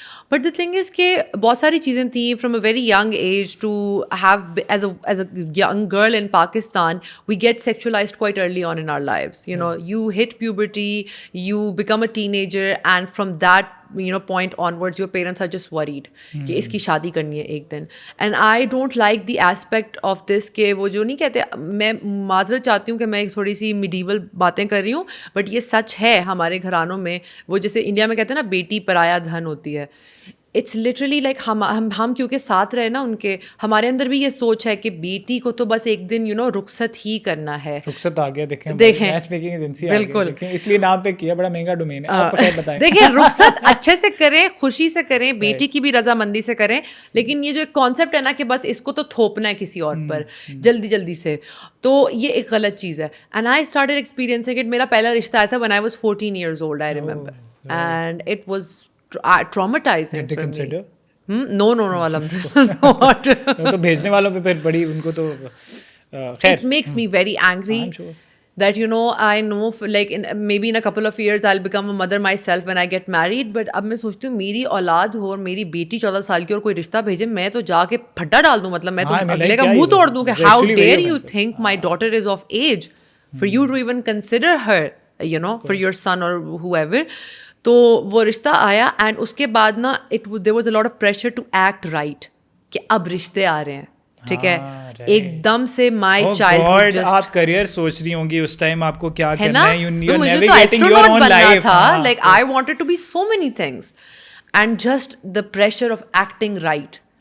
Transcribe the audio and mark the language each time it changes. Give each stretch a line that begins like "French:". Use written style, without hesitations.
English: But the thing is
Urdu: کہ بہت ساری چیزیں تھیں
English: from a very young age to have as a young girl in Pakistan, we get sexualized quite early on in our lives. You know, you hit puberty, you become a teenager, and from that point onwards your parents are just worried
Urdu: کہ اس کی شادی کرنی ہے ایک دن.
English: And I don't like the aspect of this
Urdu: کہ وہ جو نہیں کہتے, میں معذرت چاہتی ہوں کہ میں تھوڑی سی میڈیول باتیں کر رہی ہوں, بٹ یہ سچ ہے ہمارے گھرانوں میں. وہ جیسے انڈیا میں کہتے ہیں نا بیٹی پرایا دھن ہوتی ہے,
English: it's literally like
Urdu: ہم کیونکہ ساتھ رہے نا ان کے, ہمارے اندر بھی یہ سوچ ہے کہ بیٹی کو تو بس ایک دن رخصت ہی کرنا ہے. رخصت آ گیا, دیکھیں میچ میکنگ ایجنسی بالکل, اس لیے نام پہ کیا, بڑا مہنگا ڈومین ہے. آپ بتائیں. دیکھیں رخصت اچھے سے کریں, خوشی سے کریں, بیٹی کی بھی رضامندی سے کریں, لیکن یہ جو ایک کانسیپٹ ہے نا کہ بس اس کو تو تھوپنا ہے کسی اور پر جلدی جلدی سے, تو یہ ایک غلط چیز ہے.
English: And I started experiencing it.
Urdu: میرا پہلا رشتہ آیا تھا
English: when I was 14 years old, I remember, and it was traumatizing for me. No, alhamdulillah.
Urdu: تو بھیجنے والوں پہ پھر بڑی ان کو تو خیر.
English: It makes me very angry that I know like maybe in a couple of years I'll become a mother myself when I get married, but
Urdu: اب میں سوچتی ہوں میری اولاد ہو اور میری بیٹی 14 سال کی اور کوئی رشتہ بھیجے, میں تو جا کے پھٹا ڈال دوں, مطلب میں تو اگلے کا منہ توڑ دوں
English: کہ how dare you think my daughter is of age for you to even consider her, for your son or whoever.
Urdu: تو وہ رشتہ آیا اینڈ اس کے بعد نا
English: there was a lot of pressure to act right
Urdu: کہ اب رشتے آ رہے ہیں, ٹھیک ہے, ایک دم سے مائی چائلڈ. آپ کریئر سوچ رہی ہوں گی اس ٹائم آپ کو کیا کرنا ہے, مجھے تو ایسٹروناٹ بننا تھا,
English: Like I wanted to be so many things and just the pressure of acting right.